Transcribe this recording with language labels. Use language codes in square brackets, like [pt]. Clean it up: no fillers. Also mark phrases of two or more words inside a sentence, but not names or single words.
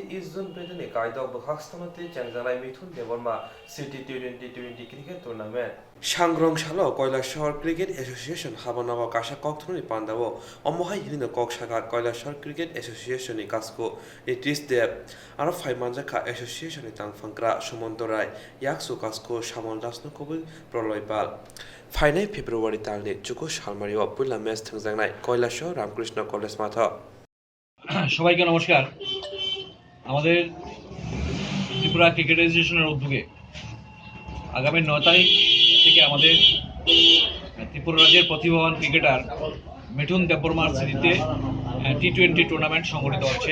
[trp] East Zone bedene kaida bhakstamate changjanai mithun deborma City T20 cricket tournament Shangrong Shalo Koilashahar Cricket Association habanawa kasha Koktwma pandavo omohai hilino kokshaka Koilashahar Cricket Association ni kasko ni tis de aro Faimanjaka Association ni tangfangkra Sumondorai yaksu kasko Shamon Dasno Kobil Proloipal Final February talni chuku salmari wa pulla match thangjangnai Koilashahar Ramkrishna College matha [bn] সবাইকে নমস্কার। আমাদের ত্রিপুরা ক্রিকেট অ্যাসোসিয়েশনের উদ্যোগে আগামী 9 তারিখ থেকে আমাদের ত্রিপুরা রাজ্যের প্রতিভাবান ক্রিকেটার মিঠুন দেববর্মার স্মৃতিতে T20 টুর্নামেন্ট সংগঠিত হচ্ছে।